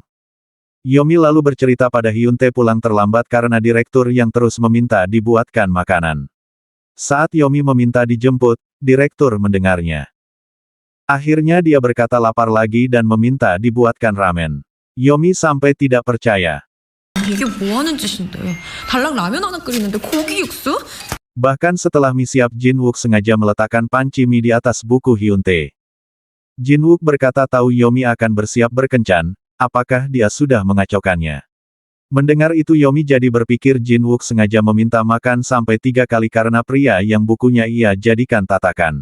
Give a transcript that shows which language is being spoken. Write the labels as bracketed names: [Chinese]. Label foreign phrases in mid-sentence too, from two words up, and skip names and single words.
[Indonesian] Yomi lalu bercerita pada Hyun-tae pulang terlambat karena direktur yang terus meminta dibuatkan makanan. Saat Yomi meminta dijemput, direktur mendengarnya. Akhirnya dia berkata lapar lagi dan meminta dibuatkan ramen. Yomi sampai tidak percaya. [Korean] 이게 뭐 하는 짓인데? 달랑 라면 하나 끓이는데 고기 육수? [Indonesian] Bahkan setelah mie siap Jin-wook sengaja meletakkan panci mie di atas buku Hyun-tae. Jin-wook berkata tahu Yomi akan bersiap berkencan, apakah dia sudah mengacaukannya. Mendengar itu Yomi jadi berpikir Jin-wook sengaja meminta makan sampai 3 kali karena pria yang bukunya ia jadikan tatakan.